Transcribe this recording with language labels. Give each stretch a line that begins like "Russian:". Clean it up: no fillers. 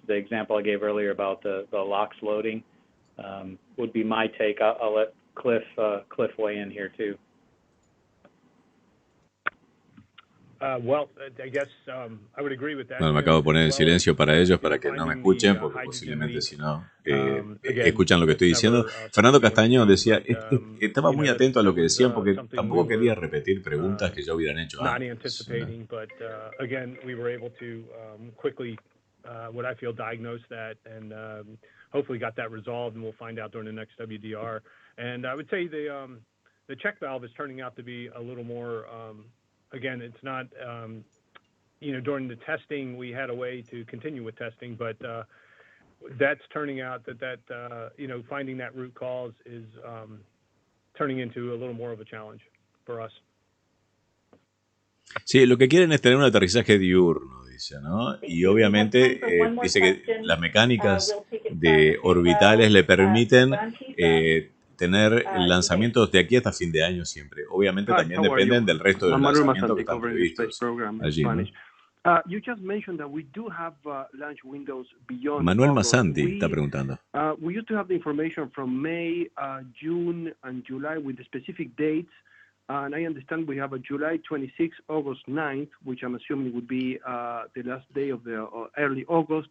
English: The example I gave earlier about the LOX loading would be my take. I'll let Cliff weigh in here too. Well, I guess I would agree with that.
Spanish: Bueno, me acabo de poner en silencio para ellos, para que no me escuchen, porque posiblemente si no escuchan lo que estoy diciendo. Fernando Castaño decía, estaba muy atento a lo que decían, porque tampoco quería repetir preguntas que ya hubieran hecho
English: Not
Spanish: antes.
English: anticipating, but again, we were able to quickly, what I feel, diagnose that, and hopefully got that resolved, and we'll find out during the next WDR. And I would say the check valve is turning out to be a little more. Again, it's not, during the testing, we had a way to continue with testing, but that's turning out that finding that root cause is turning into a little more of a challenge for us.
Spanish: Sí, lo que quieren es tener un aterrizaje diurno, dice, ¿no? Y obviamente dice que las mecánicas de orbitales le permiten tener lanzamientos de aquí hasta fin de año siempre. Obviamente también dependen del resto de los lanzamientos que están previstos allí, ¿no?
English: You just mentioned that we do have launch windows beyond
Spanish: Manuel
English: August.
Spanish: Masanti está preguntando.
English: We used to have the information from May, June, and July with the specific dates. And I understand we have a July 26th, August 9th, which I'm assuming would be the last day of the early August.